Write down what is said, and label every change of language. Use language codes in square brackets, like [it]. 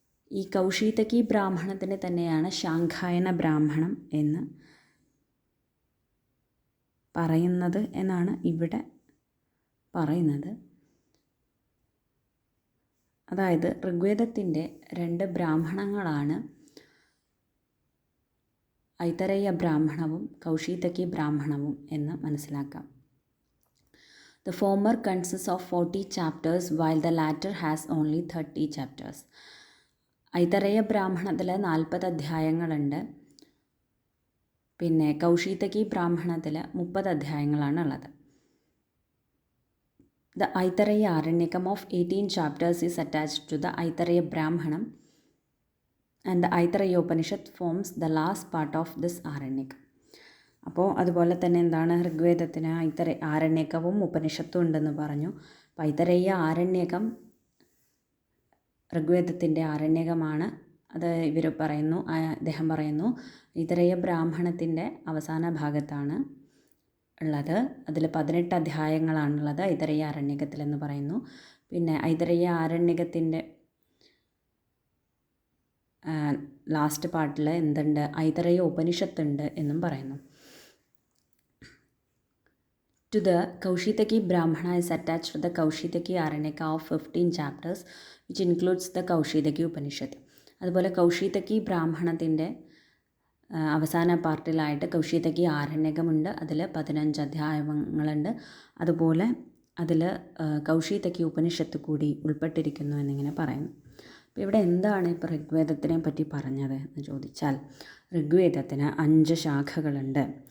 [ml] ഈ കൗശീതകി ബ്രാഹ്മണത്തിന് തന്നെയാണ് ശാഖായന ബ്രാഹ്മണം എന്ന് പറയുന്നത് എന്നാണ് ഇവിടെ പറയുന്നത്. അതായത് ഋഗ്വേദത്തിൻ്റെ 2 ബ്രാഹ്മണങ്ങളാണ് ഐതരേയ ബ്രാഹ്മണവും കൗശീതകി ബ്രാഹ്മണവും എന്ന് മനസ്സിലാക്കാം. [en] The former consists of 40 chapters while the latter has only 30 chapters. [ml] Aitareya ബ്രാഹ്മണത്തിൽ 40 അധ്യായങ്ങളുണ്ട്. പിന്നെ കൗശീതകി ബ്രാഹ്മണത്തിൽ 30 അധ്യായങ്ങളാണ് ഉള്ളത്. [en] The Aitareya Aranyakam of 18 chapters is attached to the Aitareya Brahmanam, and the Aitareya Upanishad forms the last part of this Aranyakam. [ml] അപ്പോൾ അതുപോലെ തന്നെ എന്താണ് ഋഗ്വേദത്തിന് ആരണ്യകവും ഉപനിഷത്തും ഉണ്ടെന്ന് പറഞ്ഞു. അപ്പോൾ ഐതരേയ ആരണ്യകം ഋഗ്വേദത്തിൻ്റെ ആരണ്യകമാണ്. അത് അദ്ദേഹം പറയുന്നു ഐതരേയ ബ്രാഹ്മണത്തിൻ്റെ അവസാന ഭാഗത്താണ് ഉള്ളത്. അതിൽ 18 അധ്യായങ്ങളാണുള്ളത് ഐതരേയ ആരണ്യകത്തിലെന്ന് പറയുന്നു. പിന്നെ ഐതരേയ ആരണ്യകത്തിൻ്റെ ലാസ്റ്റ് പാർട്ടിൽ എന്തുണ്ട്? ഐതരേയ ഉപനിഷത്തുണ്ട് എന്നും പറയുന്നു. [en] To the Kaushitaki Brahmana is attached to the Kaushitaki Aranyaka of 15 chapters, which includes the Kaushitaki Upanishad. [ml] അതുപോലെ കൗശീതകി ബ്രാഹ്മണത്തിൻ്റെ അവസാന പാർട്ടിലായിട്ട് കൗശീതകി ആരണ്യകമുണ്ട്. അതിൽ 15 അധ്യായങ്ങളുണ്ട്. അതുപോലെ അതിൽ കൗശീതകി ഉപനിഷത്ത് കൂടി ഉൾപ്പെട്ടിരിക്കുന്നു എന്നിങ്ങനെ പറയുന്നു. അപ്പോൾ ഇവിടെ എന്താണ് ഇപ്പോൾ ഋഗ്വേദത്തിനെ പറ്റി പറഞ്ഞത് എന്ന് ചോദിച്ചാൽ ഋഗ്വേദത്തിന് 5 ശാഖകളുണ്ട്.